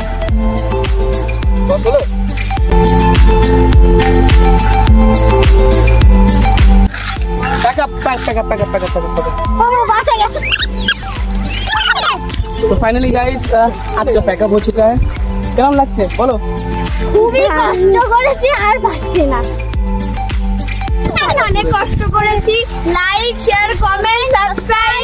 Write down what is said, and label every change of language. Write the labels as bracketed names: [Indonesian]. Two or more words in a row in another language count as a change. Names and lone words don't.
[English] Go solo. Back up. [Bangla] ও বাঁচা গেছে। [Hindi] तो [English] finally guys [Hindi] आज का पैकअप हो चुका है। [Bangla] কেমন লাগছে বলো? খুবই কষ্ট করেছি আর পাচ্ছি না। অনেক কষ্ট করেছি। [English] like, share, comment, subscribe